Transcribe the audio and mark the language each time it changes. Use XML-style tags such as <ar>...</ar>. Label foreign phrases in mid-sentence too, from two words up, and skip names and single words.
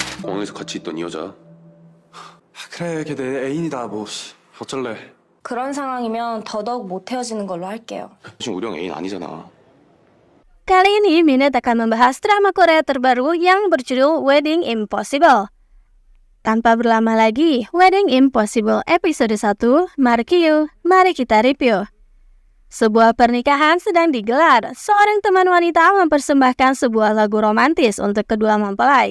<ko>공항에서 같이 있던 이 여자. 그래, 걔 내 애인이다. 뭐 어쩔래. 그런 상황이면 더더욱 못 헤어지는 걸로 할게요. 지금 우리 형 애인 아니잖아.</ko> <id>Kali ini Minute akan membahas drama Korea terbaru yang berjudul Wedding Impossible. Tanpa berlama lagi, Wedding Impossible episode 1, mari kita review. Sebuah pernikahan sedang digelar. Seorang teman wanita mempersembahkan sebuah lagu romantis untuk kedua mempelai.</id>